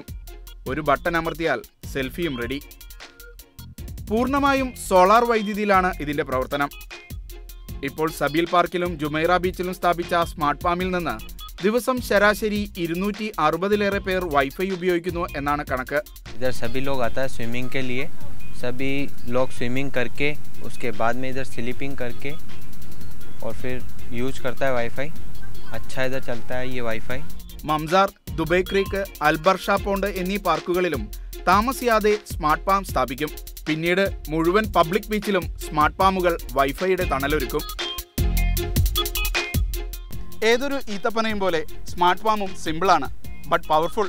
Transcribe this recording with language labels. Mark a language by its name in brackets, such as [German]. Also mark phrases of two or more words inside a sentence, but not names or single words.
[Malayalam] ഒരു ബട്ടൺ അമർത്തിയാൽ സെൽഫിയും റെഡി. പൂർണ്ണമായും സോളാർ വൈദ്യുതിയിലാണ് ഇതിന്റെ പ്രവർത്തനം. ഇപ്പോൾ സബീൽ പാർക്കിലും ജുമൈറ ബീച്ചിലും സ്ഥാപിച്ച സ്മാർട്ട് ഫാമിൽ നിന്ന് ദിവസം ശരാശരി 260-ലേറെ പേർ വൈഫൈ ഉപയോഗിക്കുന്നു എന്നാണ് കണക്ക്. [Hindi] इधर सभी लोग आता है स्विमिंग के लिए. सभी लोग स्विमिंग करके उसके बाद में इधर स्लीपिंग करके और फिर यूज करता है वाईफाई. अच्छा इधर चलता है ये वाईफाई. [Malayalam] മംസാർ, ദുബൈ ക്രീക്ക്, അൽബർഷ പോണ്ട് എന്നീ പാർക്കുകളിലും താമസിയാതെ സ്മാർട്ട് ഫാം സ്ഥാപിക്കും. പിന്നീട് മുഴുവൻ പബ്ലിക് ബീച്ചിലും സ്മാർട്ട് ഫാമുകൾ വൈഫൈയുടെ തണലൊരുക്കും. ഏതൊരു ഈത്തപ്പനയും പോലെ സ്മാർട്ട് ഫാമും സിമ്പിളാണ്, [English] but powerful.